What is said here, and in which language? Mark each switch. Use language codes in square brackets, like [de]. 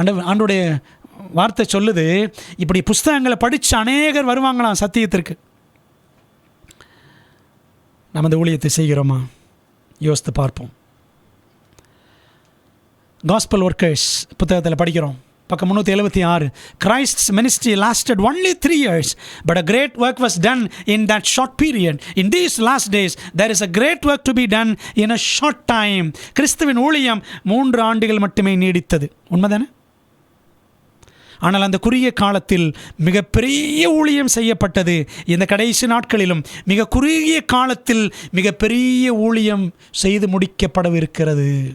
[ta] ஆண்டோடைய வார்த்தை சொல்லுது, இப்படி புஸ்தகங்களை படித்து அநேகர் வருவாங்களாம் சத்தியத்திற்கு. நமது ஊழியத்தை செய்கிறோமா? யோசித்து பார்ப்போம். காஸ்பல் ஒர்க்கர்ஸ் புத்தகத்தில் படிக்கிறோம், பக்கம் 376. [en] Christ's ministry lasted only 3 years, but a great work was done in that short period. In these last days, there is a great work to be done in a short time. [ta] கிறிஸ்துவின் ஊழியம் 3 ஆண்டுகள் மட்டுமே நீடித்தது. உண்மைதானே? ஆனால் அந்த குறுகிய காலத்தில் மிகப்பெரிய ஊழியம் செய்யப்பட்டது. இந்த கடைசி நாட்களிலும் மிக குறுகிய காலத்தில் மிகப்பெரிய ஊழியம் செய்து முடிக்கப்படவிருக்கிறது.